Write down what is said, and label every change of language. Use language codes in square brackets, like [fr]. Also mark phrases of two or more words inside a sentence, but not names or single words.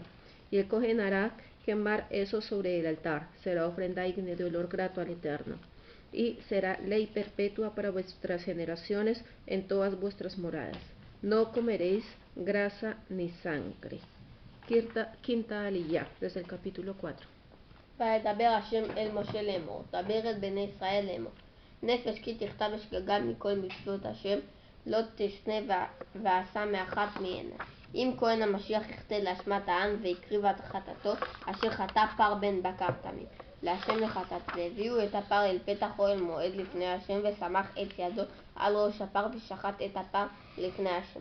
[es] Y el Cohen hará quemar eso sobre el altar. Será ofrenda ígnea de olor grato al Eterno. Y será ley perpetua para vuestras generaciones en todas vuestras moradas. No comeréis grasa ni sangre. Quinta aliyah, desde el capítulo 4. [he] וידבר השם אל משה לאמור, דבר אל בני ישראל לאמור. נפש כי תכתב שגגה מכל מצוות השם, לא תשנה ועשה מאחת מהן. אם כהן המשיח יחטא לאשמת העם והקריב את חטאתו, אשר חטא פר בן בקר תמים, להשם לחטאת, והביאו את הפר אל פתח אוהל מועד לפני השם, וסמך את ידו על ראש הפר ושחט את הפר לפני השם.